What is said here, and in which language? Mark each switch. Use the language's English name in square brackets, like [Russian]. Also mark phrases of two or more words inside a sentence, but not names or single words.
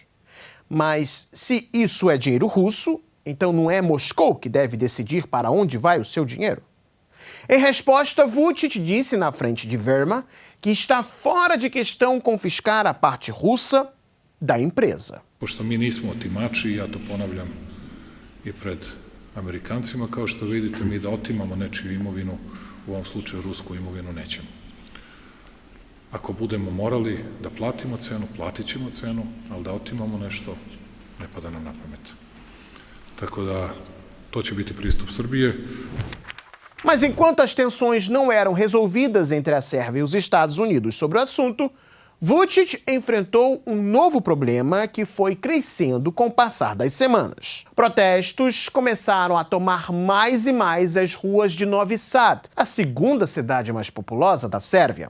[Portuguese] Mas se isso é dinheiro russo, então não é Moscou que deve decidir para onde vai o seu dinheiro? Em resposta, Vučić disse na frente de Verma que está fora de questão confiscar a parte russa da empresa. [Serbian] Pošto mi nismo otimači, ja to ponavljam i pred Amerikancima, kao što vidite, mi da otimamo nečiju imovinu, u ovom slučaju rusku imovinu, nećemo. Ako budemo morali da platimo cenu, platit ćemo cenu, ali da otimamo nešto, ne pada nam na pamet. Tako da, to će biti pristup Srbije. [Portuguese] Mas enquanto as tensões não eram resolvidas entre a Sérvia e os Estados Unidos sobre o assunto, Vučić enfrentou um novo problema que foi crescendo com o passar das semanas. Protestos começaram a tomar mais e mais as ruas de Novi Sad, a segunda cidade mais populosa da Sérvia.